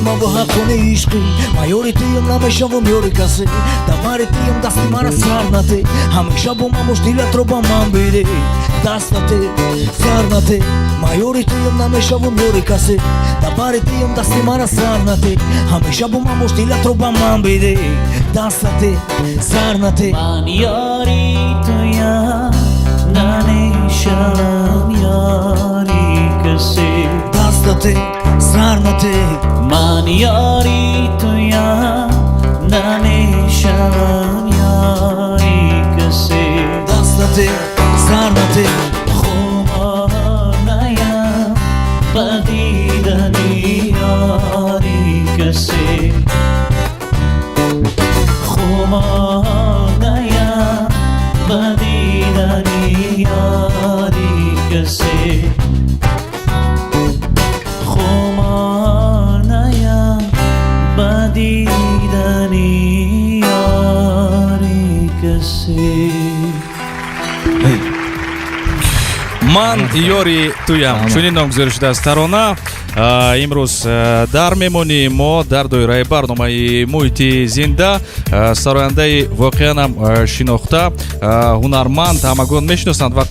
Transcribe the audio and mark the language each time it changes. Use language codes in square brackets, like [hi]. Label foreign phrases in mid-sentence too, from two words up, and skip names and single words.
[tg] ман ва ҳаққони ишқи ман ёри тиём намешавам ёри касе давари тиём дасти мара сар нате ҳамеша бо ман бош дилатро ба ман биде даст нате сар нате ман ёри тиём намешавам ёри касе давари тиём дасти мара сар нате ҳамеша бо ман бош дилатро ба ман биде даст нате сар нате [fa] من یاری تویم نمیشم یاری کسی [tg] даст нате сар нате [fa] من یاری تویم نمیشم یاری کسی [tg] даст нате сар нате [fa] خمار نیم بدیدنی یاری کسی خمار نیم بدیدنی یاری کسی خمار نیم بدیدنی یاری کسی [tg] ман ёри туям чунин номгузорӣ шудааст тарона имрӯз дар мемонем мо дар доираи барномаи муҳити зинда сарояндаи воқеанам шинохта ҳунарманд ҳамагон мешиносанд ва